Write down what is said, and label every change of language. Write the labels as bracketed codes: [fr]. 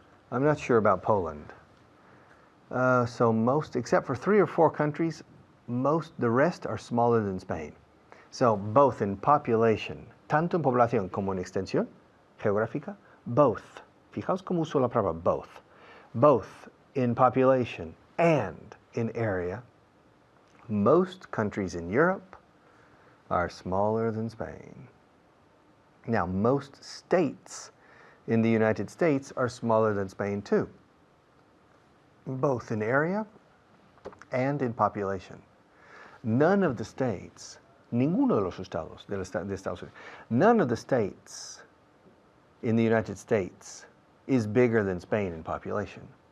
[en] I'm not sure about Poland. So most, except for 3 or 4 countries, the rest are smaller than Spain. So both in population, [es] tanto en población como en extensión geográfica, [en] both. [es] Fijaos cómo uso la palabra both. [en] Both in population and in area, most countries in Europe are smaller than Spain. Now, most states in the United States are smaller than Spain too, both in area and in population. None of the states [es] Ninguno de los estados de Estados Unidos. [en] None of the states in the United States is bigger than Spain in population.